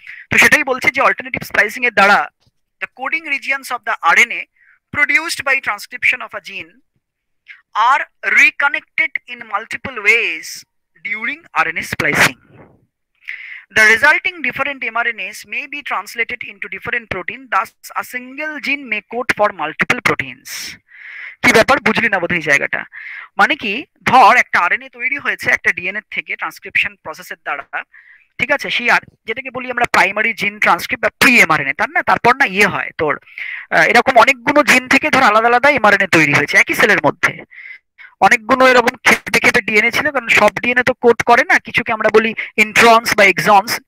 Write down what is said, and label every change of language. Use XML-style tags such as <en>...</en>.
<bn>তো সেটাই বলছে যে</bn> <en>alternative splicing</en> <bn>এর দ্বারা</bn> <en>The coding regions of the RNA produced by transcription of a gene are reconnected in multiple ways during RNA splicing. The resulting different mRNAs may be translated into different protein, thus a single gene may code for multiple proteins.</en> <bn>কি ব্যাপার, বুঝলি না বোধহয় জায়গাটা? মানে কি, ধর একটা আরএনএ তৈরি হয়েছে একটা ডিএনএ থেকে ট্রান্সক্রিপশন প্রসেসের দ্বারা, ঠিক আছে, সেই আর যেটাকে বলি আমরা প্রাইমারি জিন ট্রান্সক্রিপ্ট বা প্রি এমআরএনএ, তার না, তারপর না ইয়ে হয় তোর এরকম অনেকগুলো জিন থেকে ধর আলাদা আলাদা এমআরএনএ তৈরি হয়েছে একই সেলের মধ্যে, অনেকগুলো এরকম খেপে খেপে ডিএনএ ছিল, কারণ সব ডিএনএ তো কোড করে না, কিছুকে আমরা বলি ইন্ট্রনস বা এক্সনস।</bn>